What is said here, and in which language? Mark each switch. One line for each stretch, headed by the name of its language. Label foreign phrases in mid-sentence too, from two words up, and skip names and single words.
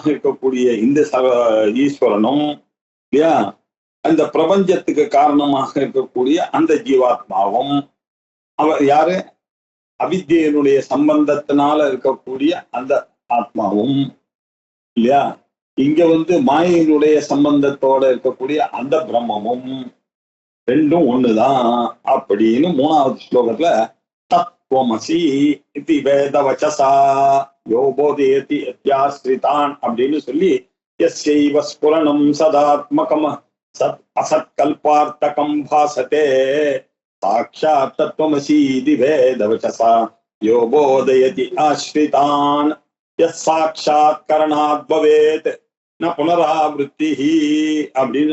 Tamil: இருக்கக்கூடிய இந்த ஈஸ்வரனும் இல்லையா அந்த பிரபஞ்சத்துக்கு காரணமாக இருக்கக்கூடிய அந்த ஜீவாத்மாவும் அவர் யாரு அவித்யினுடைய சம்பந்தத்தினால இருக்கக்கூடிய அந்த ஆத்மாவும் இல்லையா இங்க மாயினுடைய சம்பந்தத்தோட இருக்கக்கூடிய அந்த பிரம்மமும் ரெண்டும் ஒண்ணுதான் அப்படின்னு 3வது ஸ்லோகத்துல தத்
Sanskrit: त्वमसि इति वेदवचसा यो बोधयति आश्रितान्
Tamil: அப்படின்னு சொல்லி
Sanskrit: यस्यैव स्फुरणं सदात्मकं सत् असत्कल्पार्थकं भासते साक्षात् तत्त्वमसि इति वेदवचसा यो बोधयति आश्रितान् यः साक्षात् करणात् भवेत् न पुनरावृत्तिः அப்படின்னு